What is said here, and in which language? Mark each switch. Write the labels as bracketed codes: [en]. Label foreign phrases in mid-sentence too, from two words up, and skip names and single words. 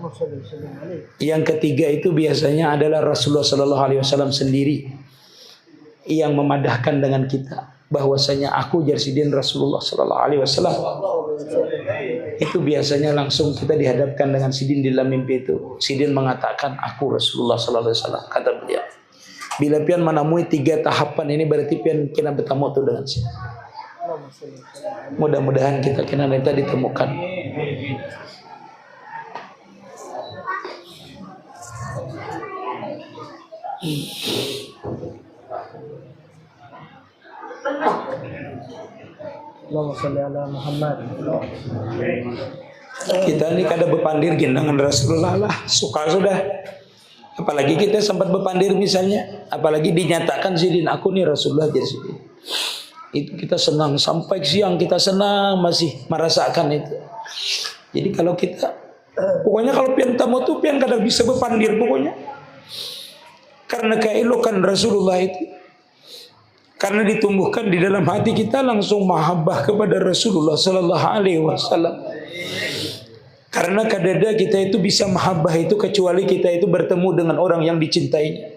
[id] Yang ketiga itu biasanya adalah Rasulullah [ar] صلى الله عليه وسلم [id] sendiri yang memadahkan dengan kita bahwasanya aku Jarsidin Rasulullah [ar] صلى الله عليه وسلم. [id] Itu biasanya langsung kita dihadapkan dengan Sidin di dalam mimpi itu. Sidin mengatakan aku Rasulullah [ar] صلى الله عليه وسلم, [id] kata beliau. [bjn] Bila pian menemui 3 tahapan ini berarti pian kena bertemu tu dengan Sidin. Mudah-mudahan kita kena nanti ditemukan. [ar] اللهم صل على محمد. [bjn] Kita ini kada berpandir dengan Rasulullah lah, suka sudah. Apalagi kita sempat berpandir misalnya, apalagi dinyatakan Sidin aku nih Rasulullah Jarsidin. [id] Itu kita senang, sampai siang kita senang masih merasakan itu. [bjn] Jadi kalau kita pokoknya kalau pian tamu tuh pian kada bisa berpandir pokoknya. [id] Karena keelokan Rasulullah itu. Karena ditumbuhkan di dalam hati kita langsung mahabbah kepada Rasulullah [ar] صلى الله عليه وسلم. [bjn] Karena kadada kita itu bisa mahabbah itu kecuali kita itu bertemu dengan orang yang dicintainya.